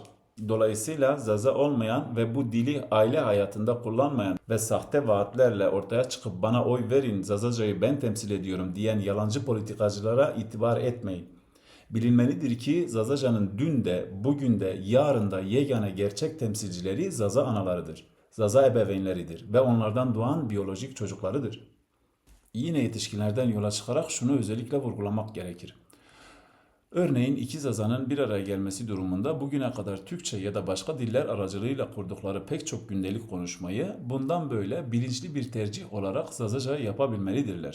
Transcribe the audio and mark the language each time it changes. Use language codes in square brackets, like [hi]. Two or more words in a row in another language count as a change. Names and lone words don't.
[tr] Dolayısıyla Zaza olmayan ve bu dili aile hayatında kullanmayan ve sahte vaatlerle ortaya çıkıp bana oy verin Zazaca'yı ben temsil ediyorum diyen yalancı politikacılara itibar etmeyin. Bilinmelidir ki Zazaca'nın dün de, bugün de, yarın da yegane gerçek temsilcileri Zaza analarıdır. Zaza ebeveynleridir ve onlardan doğan biyolojik çocuklarıdır. Yine yetişkinlerden yola çıkarak şunu özellikle vurgulamak gerekir. Örneğin iki Zaza'nın bir araya gelmesi durumunda bugüne kadar Türkçe ya da başka diller aracılığıyla kurdukları pek çok gündelik konuşmayı bundan böyle bilinçli bir tercih olarak Zazaca yapabilmelidirler.